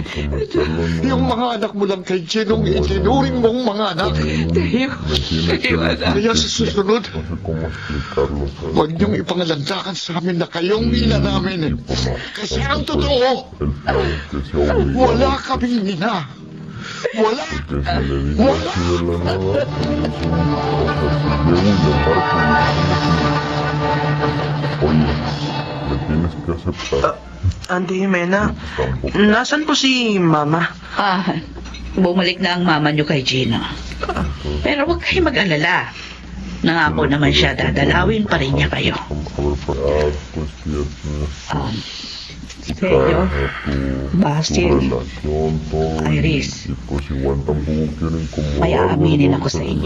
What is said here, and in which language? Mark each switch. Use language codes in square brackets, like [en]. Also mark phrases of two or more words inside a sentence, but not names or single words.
[tl] Yung mga anak mo lang kay Ginong itinuring mong mga anak. Kaya sa susunod, huwag niyong ipangalandakan sa amin na kayong ina namin. Kasi ang totoo, wala kaming ina. Wala! Wala! [es] Tienes que aceptar. [tl] Auntie Jimena, nasan po si Mama? Bumalik na ang mama niyo kay Gino. Pero huwag kayo mag-alala. Nangako naman siya, dadalawin pa rin niya kayo. Sergio, Basil, Iris, may aaminin ako sa inyo.